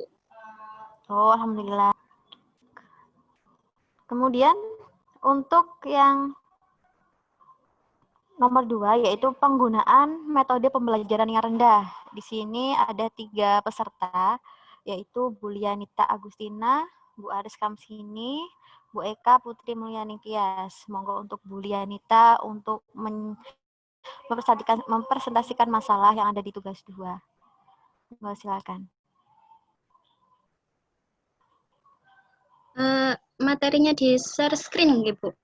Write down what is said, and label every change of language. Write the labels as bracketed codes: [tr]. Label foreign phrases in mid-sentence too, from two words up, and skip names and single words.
[id] Oh, alhamdulillah. Kemudian untuk yang nomor 2 yaitu penggunaan metode pembelajaran yang rendah. Di sini ada 3 peserta, yaitu Bu Lianita Agustina, Bu Aris Kamsini, Bu Eka Putri Mulyani Tias. Monggo untuk Bu Lianita untuk mempresentasikan masalah yang ada di tugas 2. Silakan. Materinya di [en] share screen [id] nggih, Bu?